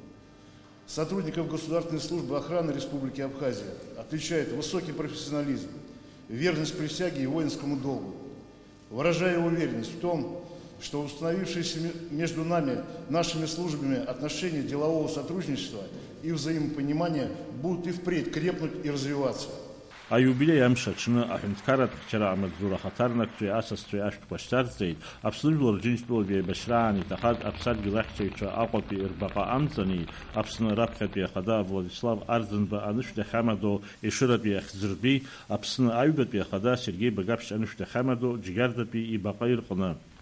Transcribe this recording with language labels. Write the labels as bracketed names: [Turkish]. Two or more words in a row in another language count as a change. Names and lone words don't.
[Russian] Сотрудников Государственной службы охраны Республики Абхазия отличает высокий профессионализм, верность присяге и воинскому долгу. Выражаю уверенность в том, что установившиеся между нами, нашими службами, отношения делового сотрудничества и взаимопонимания будут и впредь крепнуть и развиваться. [Abkhazian] Аиубилеи амш аҽны аҳәынҭқарратә Амаҵзура ахаҭарнакцәеи асасцәеи ашәҭқәа шьҭарҵеит, Аԥсны Жәлар Рџьынџьтәылатә еибашьраан иҭахаз аԥсадгьыл ахьчаҩцәа Аҟәатәи рбаҟа амҵани, Аԥсны раԥхьатәи ахада Владислав Арӡынба анышә дахьамадоу Ешыратәи ахьӡыртәи, Аԥсны аҩбатәи ахада Сергей Багаԥшь анышә дахьамадоу Џьгьардатәи ибаҟа ирҟны.